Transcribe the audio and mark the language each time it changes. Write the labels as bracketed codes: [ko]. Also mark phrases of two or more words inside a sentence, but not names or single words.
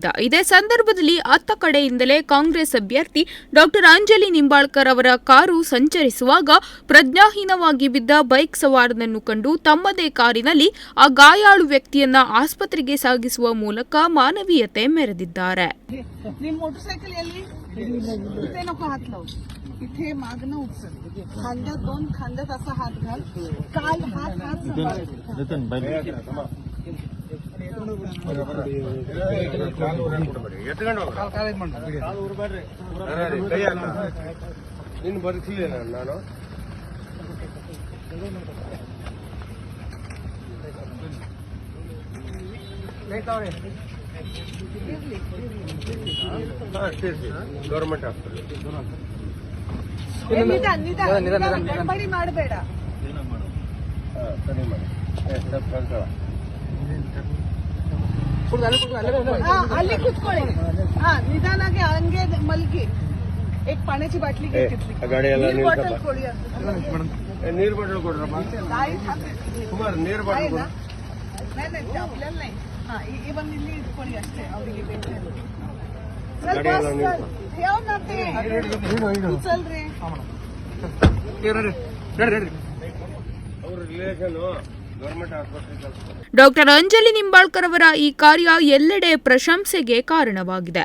[kn] ಇದೇ ಸಂದರ್ಭದಲ್ಲಿ ಅತ್ತ ಕಡೆಯಿಂದಲೇ ಕಾಂಗ್ರೆಸ್ ಅಭ್ಯರ್ಥಿ ಡಾ ಅಂಜಲಿ ನಿಂಬಾಳ್ಕರ್ ಅವರ ಕಾರು ಸಂಚರಿಸುವಾಗ ಪ್ರಜ್ಞಾಹೀನವಾಗಿ ಬಿದ್ದ ಬೈಕ್ ಸವಾರನನ್ನು ಕಂಡು ತಮ್ಮದೇ ಕಾರಿನಲ್ಲಿ ಆ ಗಾಯಾಳು ವ್ಯಕ್ತಿಯನ್ನ ಆಸ್ಪತ್ರೆಗೆ ಸಾಗಿಸುವ ಮೂಲಕ ಮಾನವೀಯತೆ ಮೆರೆದಿದ್ದಾರೆ. [mr] इथे मागणं उचल खांद्यात दोन खांद्यात असा हात घाल काल हात [kn] ನೀನು ಬರ್ತಿಲ್ಲ ನಾನು [en] government hospital [kn] ಗಡ್ಬಡಿ ಮಾಡಬೇಡ ಅಲ್ಲಿ ಕುತ್ಕೊಳ್ಳಿ ನಿಧಾನಾಗಿ ಹಂಗೆ ಮಲ್ಗಿ [mr] एक पाण्याची बाटली [kn] ನೀರು ಬಾಟಲ್ ಕೊಡ್ರಪ್ಪ ಕುಮಾರ್ ನೀರು ಬಾಟಲ್ [mr] आपल्याला नाही इवन [kn] ಇಲ್ಲಿ ಇಟ್ಕೊಳ್ಳಿ ಅಷ್ಟೇ ಅವರಿಗೆ ಬೇಕು ಡಾಕ್ಟರ್ ಅಂಜಲಿ ನಿಂಬಾಳ್ಕರ್ ಅವರ ಈ ಕಾರ್ಯ ಎಲ್ಲೆಡೆ ಪ್ರಶಂಸೆಗೆ ಕಾರಣವಾಗಿದೆ.